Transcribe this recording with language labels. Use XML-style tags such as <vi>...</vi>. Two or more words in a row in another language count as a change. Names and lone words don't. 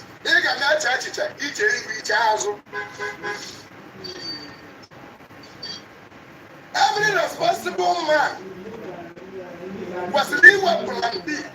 <ig>Ị ga na-eche echiche iche ihu iche azụ.</ig> <en>Every responsible man</en> <ig>kwesịrị inwe</ig> <en>plan B.</en>